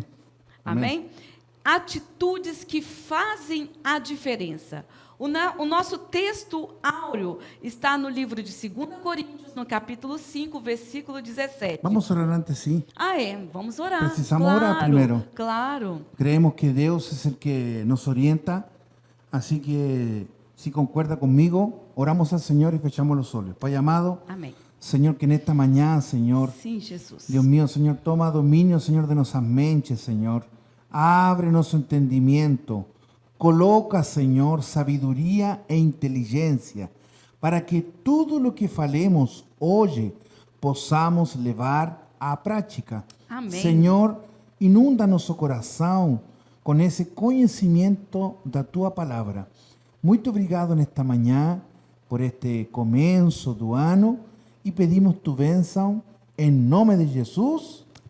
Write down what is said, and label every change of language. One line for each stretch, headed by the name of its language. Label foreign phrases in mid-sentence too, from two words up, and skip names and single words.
Portuguese: Amém? Atitudes que fazem a diferença. O nosso texto áureo está no livro de 2 Coríntios, no capítulo 5, versículo 17. Vamos orar antes, sim. Vamos orar. Precisamos orar primeiro. Claro.
Spanish: Creemos que Dios es el que nos orienta, así que si concuerda conmigo, oramos al Señor y fechamos los ojos.
Portuguese: Pai amado, Amém.
Spanish: Señor, que en esta mañana, Señor,
Portuguese: Sim, Jesus.
Spanish: Dios mío, Señor, toma dominio, Señor, de nuestras mentes, Señor. Abre nuestro entendimiento. Coloca, Señor, sabiduría e inteligencia para que todo lo que falemos hoy
Portuguese: possamos levar à prática. Amém. Senhor, inunda nosso coração com esse conhecimento da Tua Palavra. Muito obrigado nesta manhã por este começo do ano e pedimos Tu bênção em nome de Jesus.